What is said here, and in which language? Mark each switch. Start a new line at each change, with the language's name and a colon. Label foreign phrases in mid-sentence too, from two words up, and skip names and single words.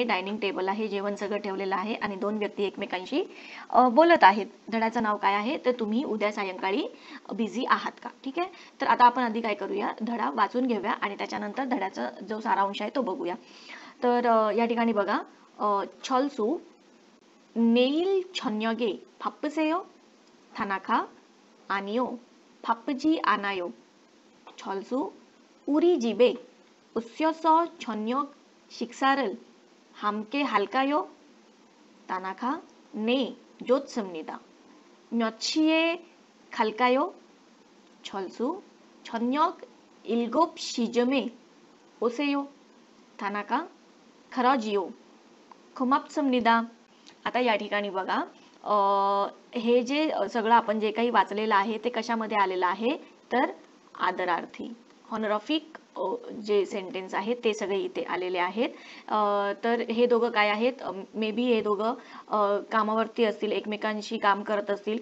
Marathi: डायनिंग टेबल आहे, जेवण सगळं ठेवलेलं आहे आणि दोन व्यक्ती एकमेकांशी बोलत आहेत. धड्याचं नाव काय आहे? तर तुम्ही उद्या सायंकाळी बिझी आहात का? ठीक आहे. तर आता आपण आधी काय करूया? धडा वाचून घेऊया आणि त्याच्यानंतर धड्याचा जो सारांश आहे तो बघूया. तर या ठिकाणी बघा,
Korean: 철수 내일 저녁에 바쁘세요? 타나카 아니요, 바쁘지 않아요. 철수 우리 집에 오셔서 저녁 식사를 함께 할까요? 타나카 네, 좋습니다. 몇 시에 갈까요? 철수 저녁 7시쯤에 오세요. 타나카 खराजिओ, 고맙습니다.
Marathi: आता या ठिकाणी बघा, हे जे सगळं आपण जे काही वाचलेलं आहे ते कशामध्ये आलेलं आहे? तर आदरार्थी हॉनोरिफिक जे सेंटेन्स आहे ते सगळे इथे आलेले आहेत. तर हे दोघं काय आहेत? मे बी हे दोघं कामावरती असतील, एकमेकांशी काम करत असतील.